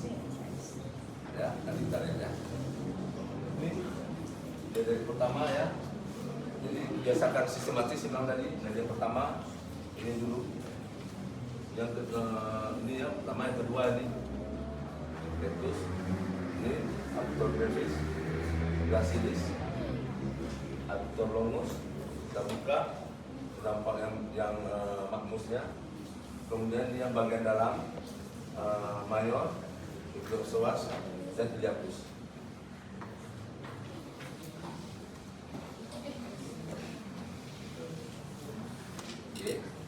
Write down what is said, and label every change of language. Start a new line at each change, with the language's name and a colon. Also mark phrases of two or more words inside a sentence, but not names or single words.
Indonesian: Ya, nanti kita lihat ya. Ini dari pertama ya. Jadi biasakan sistematis memang tadi. Yang pertama ini dulu. Yang ini ya, pertama yang kedua ini. Terus ini abductor brevis, gracilis, abductor longus. Kita buka dampak yang magnusnya. Kemudian yang bagian dalam mayor, iliopsoas dan iliacus. Oke.